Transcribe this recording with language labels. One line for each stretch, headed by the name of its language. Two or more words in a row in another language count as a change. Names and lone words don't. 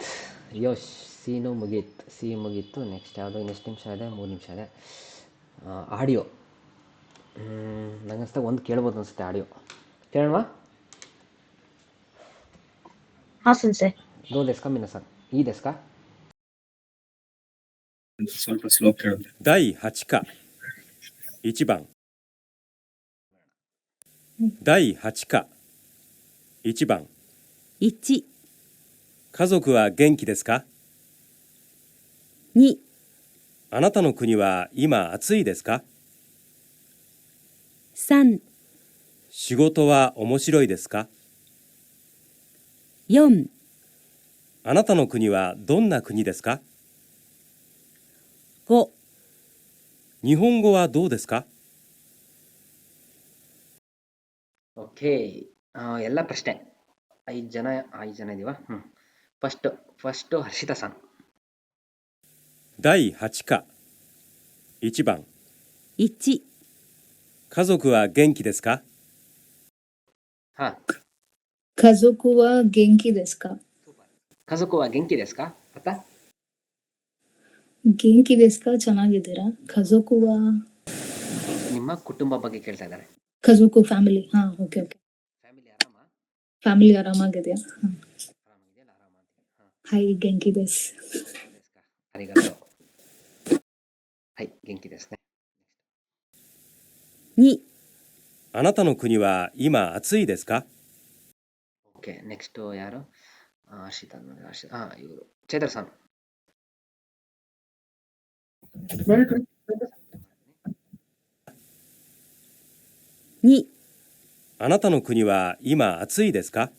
Kannada: ಸೀನು ಮುಗೀತ್. ಸಿ ಮುಗೀತು. ನೆಕ್ಸ್ಟ್ ಯಾವುದು? ಇನ್ನೆಷ್ಟು ನಿಮಿಷ ಇದೆ? 3 ನಿಮಿಷ ಇದೆ. ಆಡಿಯೋ. ನಂಗೆ ಅನಿಸ್ತಾ ಒಂದು ಕೇಳ್ಬೋದು ಅನಿಸುತ್ತೆ ಆಡಿಯೋ. ಕೇಳೋಣ? ಹಾ ಸೆನ್ಸೆ.
Japanese: どうですか皆さん？いいですか?
Kannada: ಸ್ವಲ್ಪ ಸ್ಲೋ ಕೇಳುತ್ತೆ.
Japanese: 第8課1番第8課1番 1、家族は元気ですか？ 2、あなたの国は今暑いですか？ 3、仕事は面白いですか？ 4、あなたの国はどんな国ですか？ 5。日本語はどうですか？
Kannada: ಓಕೆ, ಎಲ್ಲ ಪ್ರಶ್ನೆ. 5 ಜನ ಇದೀವ. ಫಸ್ಟು ಹರ್ಷಿತಾ ಸನ್.
Japanese: 第8課1番 1、家族は元気ですか？ ಹಾ 家族は元気ですか？家族は元気ですかಅರ್ಥ 元気ですかಚೆನ್ನಾಗಿದ್ದೀರಾ?家族は
Kannada: ನಿಮ್ಮ ಕುಟುಂಬ ಬಗ್ಗೆ ಕೇಳ್ತಾ ಇದ್ದಾರೆ.
English: 家族 family. Ha, OK OK.
Kannada: ಫ್ಯಾಮಿಲಿ ಆರಾಮ ಫ್ಯಾಮಿಲಿ ಆರಾಮಾಗಿದೆಯಾ? ಹಾ. ಆರಾಮಾಗಿದೆಯಲ್ಲ ಆರಾಮ ಅಂತ. ಹಾ
Japanese: はい、元気です. そうですかありがとうはい元気ですね 2、あなたの国は今暑いですか？
English: OK next ಯಾರು ಹರ್ಷಿತಾ ಇವರು ಚೈತ್ರ ಸರ್ Very good.
Japanese: 2、あなたの国は今暑いですか？